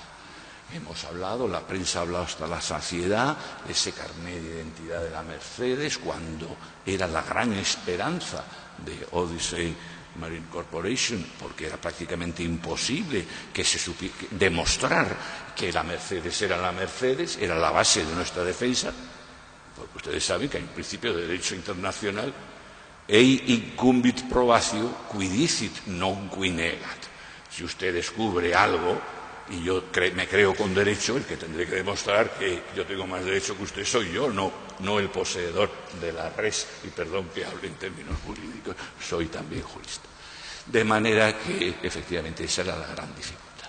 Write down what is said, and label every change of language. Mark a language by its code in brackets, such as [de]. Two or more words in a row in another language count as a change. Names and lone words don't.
[es] Hemos hablado, la prensa ha hablado hasta la saciedad de ese carnet de identidad de la Mercedes, cuando era la gran esperanza de Odyssey Marine Corporation, porque era prácticamente imposible que se supiera demostrar que la Mercedes, era la base de nuestra defensa, porque ustedes saben que hay un principio de derecho internacional: [la] ei incumbit probatio qui dicit non qui negat. [es] Si usted descubre algo y yo me creo con derecho, el que tendré que demostrar que yo tengo más derecho que usted soy yo, no el poseedor de la res, y perdón que hable en términos jurídicos, soy también jurista. De manera que, efectivamente, esa era la gran dificultad.